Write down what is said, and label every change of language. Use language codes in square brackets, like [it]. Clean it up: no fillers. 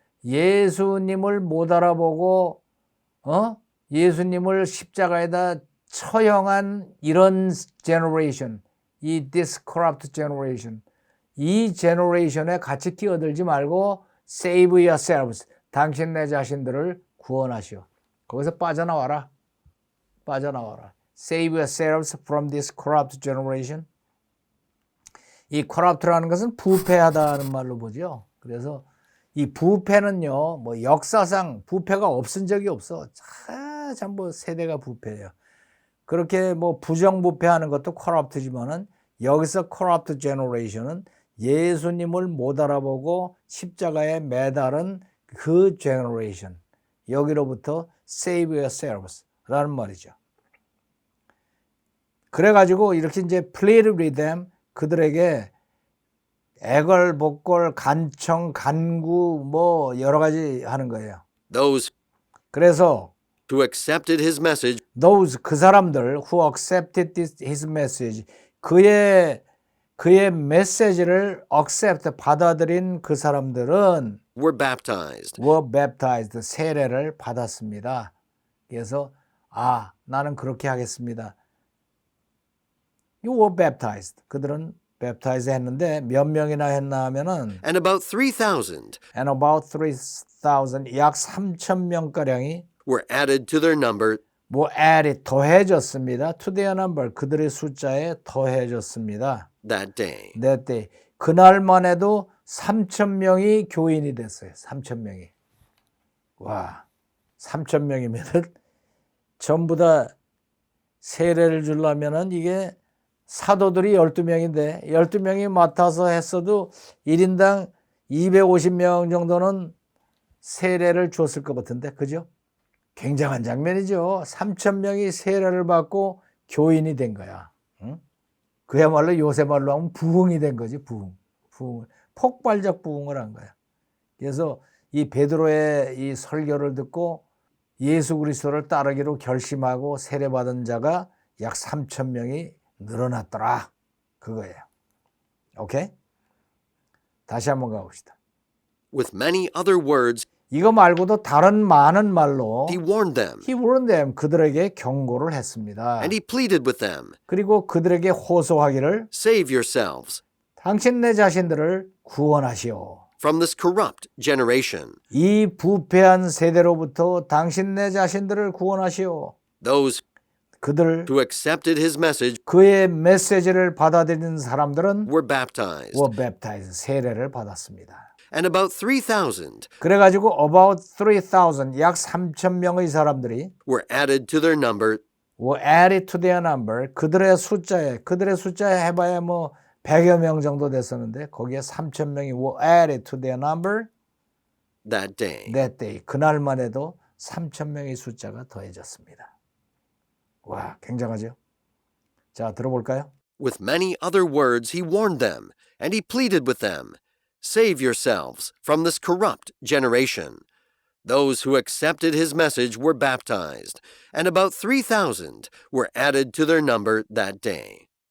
[ko] 예수님을 못 알아보고 예수님을 십자가에다 처형한 이런 generation, 이 [en] this corrupt generation, [ko] 이 generation에 같이 끼어들지 말고 [en] save yourselves, [ko] 당신네 자신들을 구원하시오. 거기서 빠져나와라. [en] Save yourselves from this corrupt generation. [ko] 이 corrupt라는 것은 부패하다는 말로 보죠. 그래서 이 부패는요, 뭐 역사상 부패가 없은 적이 없어. 전부 세대가 부패예요. 그렇게 뭐 부정부패하는 것도 corrupt지만은 여기서 corrupt generation은 예수님을 못 알아보고 십자가에 매달은 그 generation. 여기로부터 [en] save yourselves [ko] 라는 말이죠. 그래가지고 이렇게 이제 [en] plead with them, [ko] 그들에게 애걸복걸, 간청, 간구 뭐 여러 가지 하는 거예요. [en] Those [ko] 그래서 [en] who accepted his message [ko] those 그 사람들 [en] who accepted his message [ko] 그의 메시지를 accept 받아들인 그 사람들은 [en] were baptized. were baptized [ko] 세례를 받았습니다. 그래서 나는 그렇게 하겠습니다. [en] You were baptized. [ko] 그들은 baptize 했는데 몇 명이나 했나 하면은 [en] And about 3,000 and about 3,000 [ko] 약 3,000명가량이 [en] were added to their number [ko] 뭐 added 더해졌습니다. [en] to their number [ko] 그들의 숫자에 더해졌습니다. [en] that day. That day [ko] 그날만 해도 3,000명이 교인이 됐어요. 3,000명이. 와, 3,000명이면은 전부 다 세례를 주려면은 이게 사도들이 12명인데 12명이 맡아서 했어도 1인당 250명 정도는 세례를 줬을 것 같은데 그죠? 굉장한 장면이죠. 3,000명이 세례를 받고 교인이 된 거야. 응? 그야말로 요새 말로 하면 부흥이 된 거지. 부흥. 폭발적 부흥을 한 거야. 그래서 이 베드로의 이 설교를 듣고 예수 그리스도를 따르기로 결심하고 세례받은 자가 약 3,000명이 늘어났더라. 그거예요. 오케이? 다시 한번 가봅시다. [en] With many other words, [ko] 이거 말고도 다른 많은 말로 [en] he warned them, He warned them [ko] 그들에게 경고를 했습니다. [en] and he pleaded with them, [ko] 그리고 그들에게 호소하기를 [en] save yourselves [ko] 당신네 자신들을 구원하시오. [en] from this corrupt generation. [ko] 이 부패한 세대로부터 당신네 자신들을 구원하시오. [en] Those [ko] 그들 [en] who accepted his message [ko] 그의 메시지를 받아들이는 사람들은 [en] were baptized, were baptized [ko] 세례를 받았습니다. [en] and about 3,000 [ko] 그래가지고 [en] about 3,000 [ko] 약 3,000명의 사람들이 [en] were added to their number were added to their number [ko] 그들의 숫자에 해봐야 뭐 100여 명 정도 됐었는데 거기에 3,000명이 were added to their number [en] that day. that day [ko] 그날만 해도 3,000명의 숫자가 더해졌습니다. 와, 굉장하죠? 자, 들어볼까요? [en] With many other words he warned them, and he pleaded with them, save yourselves from this corrupt generation. Those who accepted his message were baptized, and about 3,000 were added to their number that day.